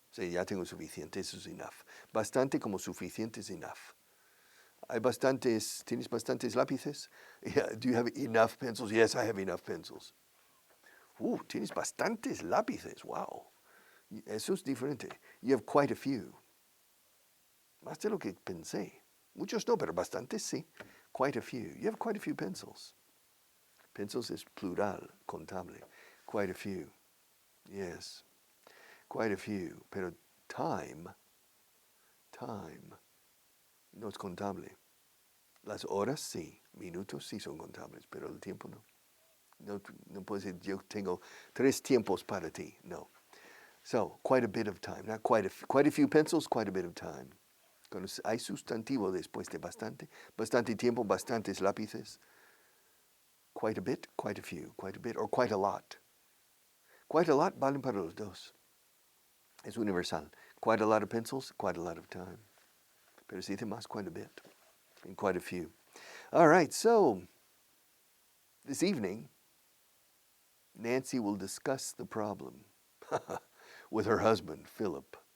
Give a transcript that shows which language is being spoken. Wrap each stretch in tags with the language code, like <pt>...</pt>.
<es>O sea, ya tengo suficiente. Eso es enough. Bastante como suficiente es enough. ¿Tienes bastantes lápices?</es> <en>Yeah, do you have enough pencils? Yes, I have enough pencils.</en> <es>Tienes bastantes lápices. Wow. Eso es diferente.</es> <en>You have quite a few.</en> <es>Más de lo que pensé. Muchos no, pero bastantes sí.</es> <en>Quite a few. You have quite a few pencils. Pencils is plural, contable. Quite a few. Yes. Quite a few.</en> <es>Pero time, no es contable. Las horas sí, minutos sí son contables, pero el tiempo no. No puedo decir, yo tengo 3 tiempos para ti.</es> <en>No. So, quite a bit of time. Not quite a few pencils, quite a bit of time.</en> <es>Cuando hay sustantivo después de bastante, bastante tiempo, bastantes lápices.</es> <en>Quite a bit, quite a few, quite a bit, or quite a lot.</en> <es>Quite a lot valen para los dos. Es universal.</es> <en>Quite a lot of pencils, quite a lot of time.</en> <es>Pero se dice más</es> <en>quite a bit, and quite a few. All right, so this evening, Nancy will discuss the problem with her husband, Philip.</en>